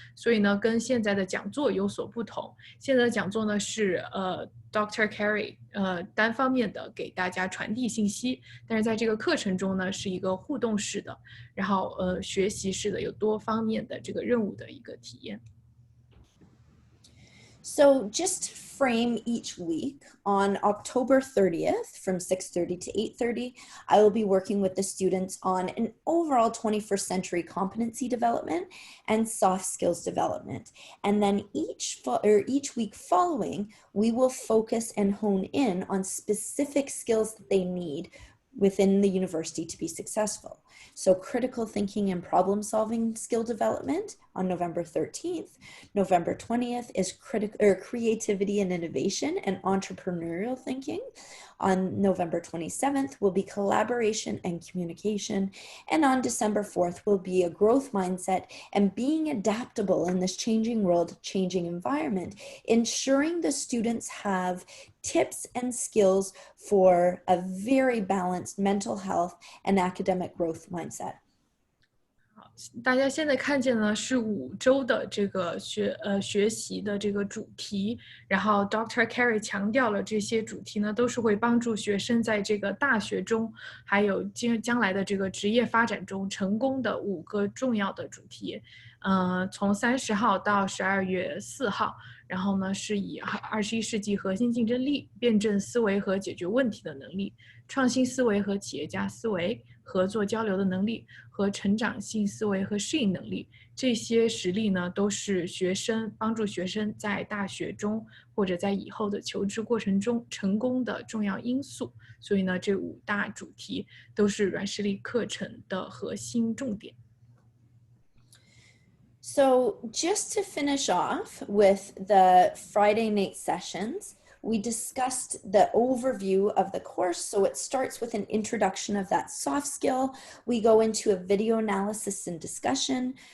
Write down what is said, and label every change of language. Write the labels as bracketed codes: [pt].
[zh] 所以呢，跟现在的讲座有所不同。现在的讲座呢是Dr. Keri 单方面的给大家传递信息，但是在这个课程中呢，是一个互动式的，然后学习式的，有多方面的这个任务的一个体验。 [en] So just to frame each week, on October 30th from 6:30 to 8:30, I will be working with the students on an overall 21st century competency development and soft skills development. And then each week following, we will focus and hone in on specific skills that they need within the university to be successful. So critical thinking and problem solving skill development on November 13th. November 20th is creativity and innovation and entrepreneurial thinking. On November 27th will be collaboration and communication. And on December 4th will be a growth mindset and being adaptable in this changing world, changing environment, ensuring the students have tips and skills for a very balanced mental health and academic growth mindset. [zh] 大家现在看见呢是5周的这个学习的这个主题，然后 Dr. Keri 强调了这些主题呢都是会帮助学生在这个大学中，还有将来的这个职业发展中成功的5个重要的主题。从30号到12月4号，然后呢是以21世纪核心竞争力、辩证思维和解决问题的能力、创新思维和企业家思维、合作交流的能力和成长性思维和适应能力，这些实力呢都是帮助学生在大学中或者在以后的求职过程中成功的重要因素。所以呢，这5大主题都是软实力课程的核心重点。 [en] So just to finish off with the Friday night sessions, we discussed the overview of the course. So it starts with an introduction of that soft skill. We go into a video analysis and discussion.